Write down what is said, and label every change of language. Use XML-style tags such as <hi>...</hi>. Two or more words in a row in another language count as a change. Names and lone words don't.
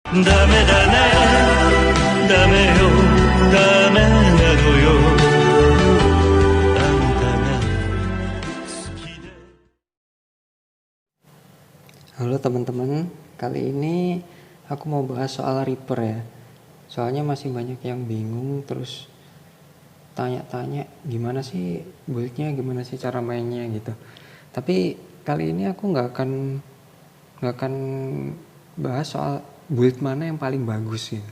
<ja>ダメだねダメよダメなのよあんたが好きで</ja> <id>Halo teman-teman, kali ini aku mau bahas soal Reaper ya. Soalnya masih banyak yang bingung, terus tanya-tanya gimana sih build-nya, gimana sih cara mainnya gitu. Tapi kali ini aku nggak akan bahas soal build mana yang paling bagus gitu.</id>